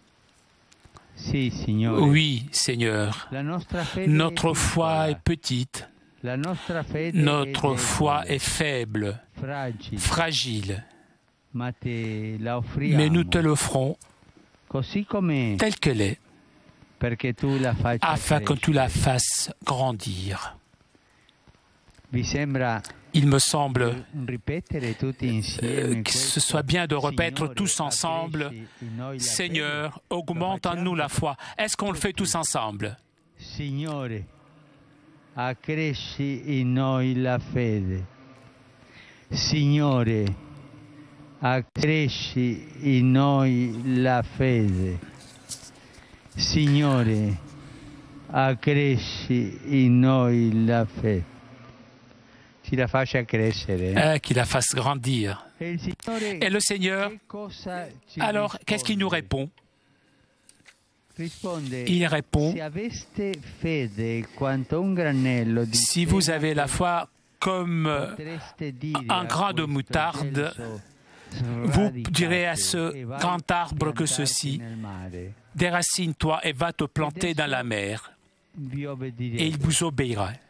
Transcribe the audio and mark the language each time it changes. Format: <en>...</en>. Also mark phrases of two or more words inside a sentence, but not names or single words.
<fr>Oui, Seigneur, notre foi est petite, notre foi est faible, fragile, mais nous te l'offrons telle qu'elle est, afin que tu la fasses grandir. Il me semble que ce soit bien de répéter tous ensemble, « Seigneur, augmente en nous la foi ». Est-ce qu'on le fait tous ensemble?</fr> <it>Signore, accresci in noi la fede. Signore, accresci in noi la fede. Signore, accresci in noi la fede.</it> <fr>Qu'il la fasse crescere. Qu'il la fasse grandir. Et le Seigneur, alors, qu'est-ce qu'il nous répond? Il répond, si vous avez la foi comme un grain de moutarde, vous direz à ce grand arbre que ceci, déracine-toi et va te planter dans la mer, et il vous obéira.</fr>